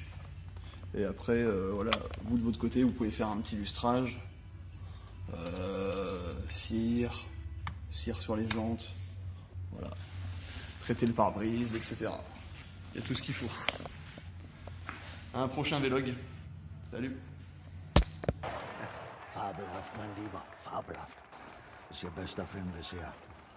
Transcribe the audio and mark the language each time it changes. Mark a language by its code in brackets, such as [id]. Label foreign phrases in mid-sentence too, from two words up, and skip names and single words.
[fr] Et après, voilà, vous de votre côté, vous pouvez faire un petit lustrage, cire sur les jantes, voilà. Traiter le pare-brise, etc. Il y a tout ce qu'il faut. À un prochain vlog. Salut. [de] Fabelhaft, mein Lieber, fabelhaft. Das ist Ihr bester Film bisher.